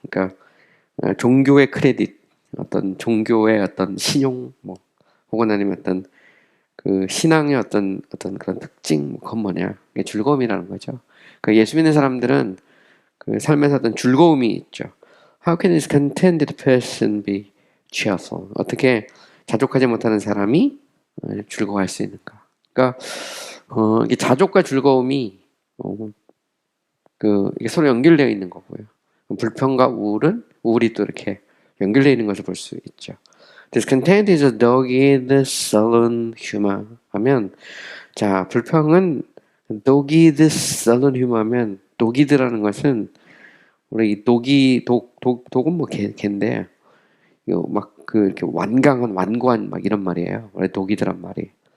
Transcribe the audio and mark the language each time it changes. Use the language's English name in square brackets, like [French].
[Korean] 그러니까 종교의 크레딧, 어떤 종교의 어떤 신용, 뭐 혹은 아니면 어떤 그 신앙의 어떤 그런 특징, 그건 뭐냐? 이게 즐거움이라는 거죠. 그 예수 믿는 사람들은 그 삶에서 어떤 즐거움이 있죠. [English] How can this contented person be cheerful? [Korean] 어떻게 자족하지 못하는 사람이 즐거워할 수 있는가? 그러니까 이게 자족과 즐거움이 이게 서로 연결되어 있는 거고요. 불평과 우울이 또 이렇게 연결되어 있는 것을 볼 수 있죠. [English] Discontent is a dogged, sullen humor [Korean] 하면, 자, 불평은 [English] dogged, sullen humor [Korean] 면, dogged라는 것은 우리 이 독은 뭐 개인데 이렇게 완고한 막 이런 말이에요. 원래 독이드란 말이.